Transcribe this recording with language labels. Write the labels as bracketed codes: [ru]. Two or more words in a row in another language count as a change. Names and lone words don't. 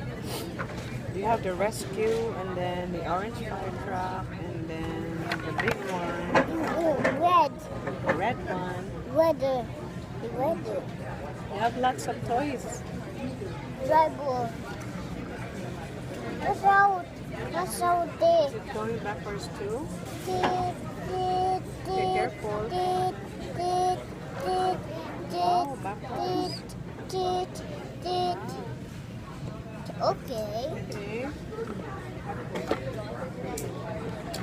[en] You have the rescue, and then the orange fire truck, and then the big one, Red. the red one. Red. Red. You have lots of toys. Red one. That's out. That's out there. Going backwards too. Teet, teet, Be teet, careful. teet, teet, teet, Oh, teet, backwards. teet, teet, teet. Okay. Okay.